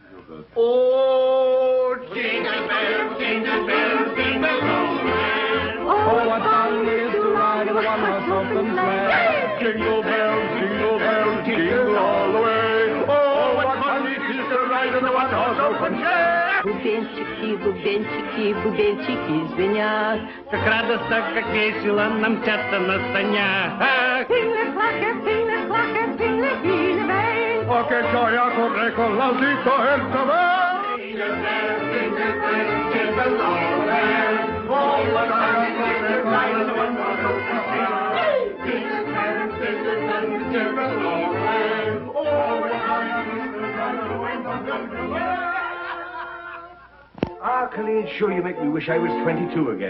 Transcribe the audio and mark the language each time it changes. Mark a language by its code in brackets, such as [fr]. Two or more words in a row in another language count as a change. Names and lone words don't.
[en] Oh, jingle bells, jingle bells, jingle all the way. Oh, what fun it is to ride in a one-horse open sleigh. Jingle bells, jingle all the way. Oh, what fun it is to ride in a one-horse open sleigh. [ru] Бубенчики, бубенчики звенят, Как радостно, как весело нам мчатся на санях. [it] Oh, che gioia corre con l'aldito e il cavallo. [en] Jingle bells, jingle all the way. Oh, what fun it is to ride in a one-horse open sleigh. Jingle bells, jingle all the way. Ah, Colleen, sure you make me wish I was 22 again.